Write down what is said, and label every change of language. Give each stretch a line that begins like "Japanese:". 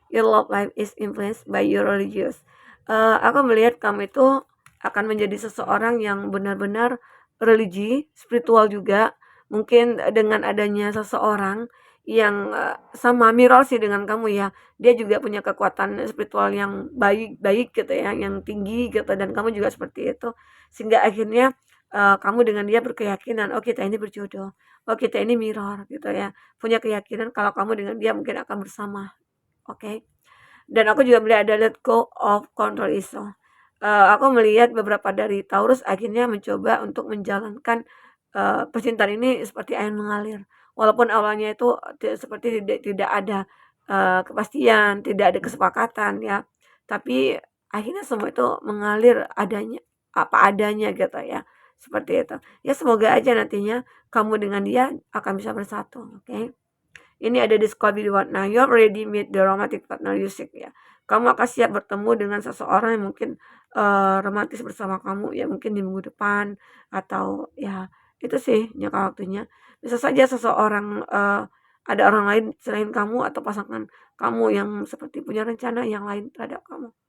English: Your love life is influenced by your religious.
Indonesian: Aku melihat kamu itu akan menjadi seseorang yang benar-benar religi, spiritual juga. Mungkin dengan adanya seseorang yang sama mirror sih dengan kamu ya. Dia juga punya kekuatan spiritual yang baik-baik gitu ya, yang tinggi gitu dan kamu juga seperti itu. Sehingga akhirnya kamu dengan dia berkeyakinan, oh kita ini berjodoh, oh kita ini mirror gitu ya. Punya keyakinan kalau kamu dengan dia mungkin akan bersama, oke. Dan aku juga melihat ada
English: let go of control issue.
Indonesian: Aku melihat beberapa dari Taurus akhirnya mencoba untuk menjalankan, percintaan ini seperti air mengalir. Walaupun awalnya itu seperti tidak ada, kepastian, tidak ada kesepakatan ya, tapi akhirnya semua itu mengalir apa adanya gitu ya, seperti itu. Ya semoga aja nantinya kamu dengan dia akan bisa bersatu, oke. Ini ada di Discovery Reward.
English: Nah, you already meet the romantic partner you seek ya.
Indonesian: Kamu akan siap bertemu dengan seseorang yang mungkin romantis bersama kamu ya mungkin di minggu depan atau ya itu sih jangka waktunya. Bisa saja seseorang ada orang lain selain kamu atau pasangan kamu yang seperti punya rencana yang lain terhadap kamu.